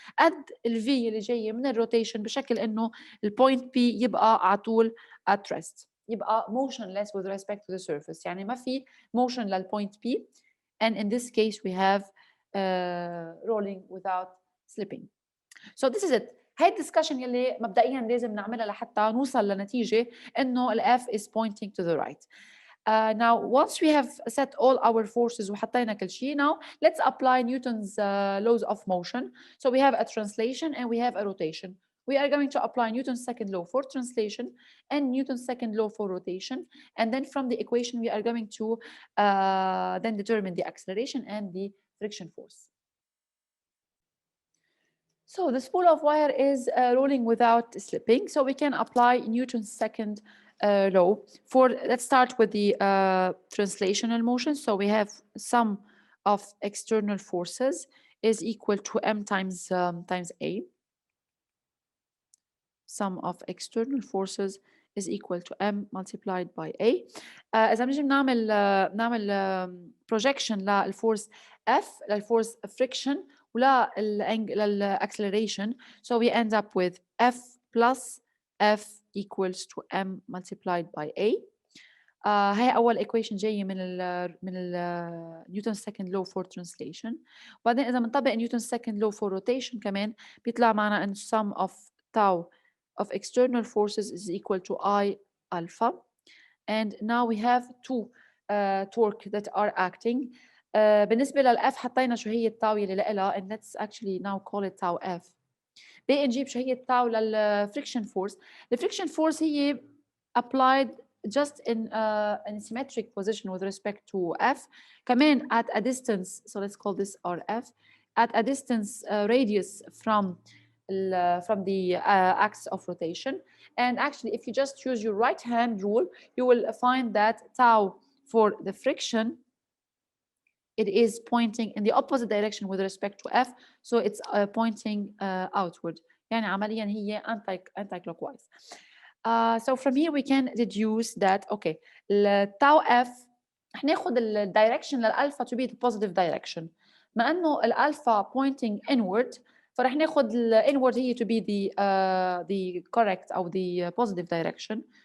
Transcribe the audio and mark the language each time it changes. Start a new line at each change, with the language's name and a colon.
Arabic: قد ال V اللي جايه من الروتيشن بشكل انه البوينت P يبقى على طول
English: at rest
Arabic: يبقى
English: motionless with respect to the surface
Arabic: يعني ما في motion للبوينت P
English: and in this case we have rolling without slipping. So this is it.
Arabic: هاي الدسكشن يلي مبدئيا لازم نعملها لحتى نوصل لنتيجة انه ال F
English: is pointing to the right. Now once we have set all our forces
Arabic: وحطينا كل شيء
English: now let's apply Newton's laws of motion. So we have a translation and we have a rotation. We are going to apply Newton's second law for translation and Newton's second law for rotation. And then from the equation, we are going to then determine the acceleration and the friction force. So the spool of wire is rolling without slipping. So we can apply Newton's second law. Let's start with the translational motion. So we have sum of external forces is equal to M times A. Sum of external forces is equal to M multiplied by A.
Arabic: إذا بنجي بنعمل projection للفورس F للفورس friction للacceleration.
English: So we end up with F plus F equals to M multiplied by A.
Arabic: هي أول equation جاية من ال
English: Newton's second law for translation.
Arabic: وبعدين إذا بنطبق
English: Newton's second law for rotation
Arabic: كمان بيطلع معنا إن
English: sum of tau of external forces is equal to I alpha. And now we have two torque that are acting.
Arabic: بالنسبة للF حطينا شو هي التاو اللي لها
English: and let's actually now call it tau F.
Arabic: بقي نجيب شو هي التاو للفريكشن فورس. الفريكشن فورس هي
English: applied just in an symmetric position with respect to F.
Arabic: كمان
English: at a distance, so let's call this RF, at a distance radius from the axis of rotation. And actually, if you just use your right hand rule, you will find that tau for the friction, it is pointing in the opposite direction with respect to F. So it's pointing outward.
Arabic: يعني عمليا هي
English: anti clockwise. So from here we can deduce that okay
Arabic: التاو f هناخد الدايركشن للالفا
English: to be the positive direction.
Arabic: ما انه الالفا
English: pointing inward
Arabic: فرح ناخد الانورد هي
English: to be the correct او the positive direction.